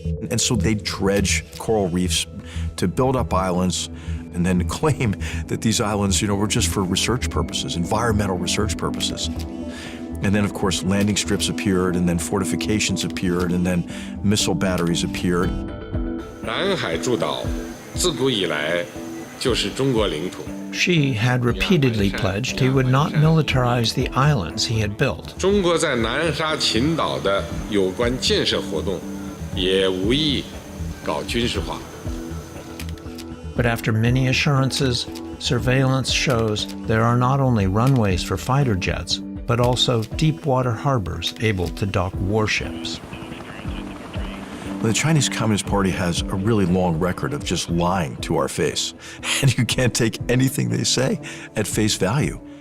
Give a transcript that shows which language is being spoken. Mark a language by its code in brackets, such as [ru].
[en] And so they dredge coral reefs to build up islands and then claim that these islands, were just for research purposes, environmental research purposes. And then, of course, landing strips appeared, and then fortifications appeared, and then missile batteries appeared. [zh] 南海诸岛自古以来就是中国领土。 [en] Xi had repeatedly pledged he would not militarize the islands he had built. [zh] 中国在南沙群岛的有关建设活动，也无意搞军事化。 [en] But after many assurances, surveillance shows there are not only runways for fighter jets, but also deep water harbors able to dock warships. The Chinese Communist Party has a really long record of just lying to our face, and you can't take anything they say at face value.